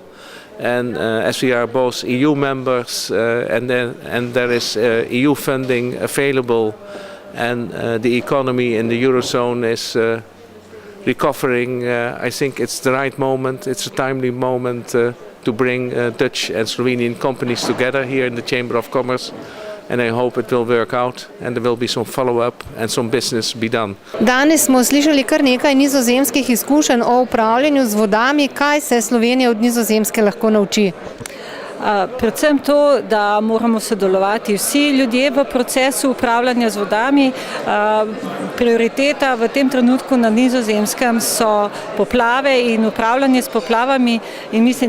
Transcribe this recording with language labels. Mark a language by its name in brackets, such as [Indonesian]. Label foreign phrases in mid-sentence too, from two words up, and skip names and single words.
[English] And as we are both EU members and there is EU funding available, and the economy in the Eurozone is recovering, I think it's the right moment, it's a timely moment to bring Dutch and Slovenian companies together here in the Chamber of Commerce. And I hope it will work out and there will be some follow-up and some business be done. [Slovenian] Danes smo slišali kar nekaj nizozemskih izkušenj o upravljanju z vodami. Kaj se Slovenija od Nizozemske lahko nauči? Predvsem to, da moramo sodelovati vsi ljudje v procesu upravljanja z vodami. Prioriteta v tem trenutku na Nizozemskem so poplave in upravljanje s poplavami in mislim, da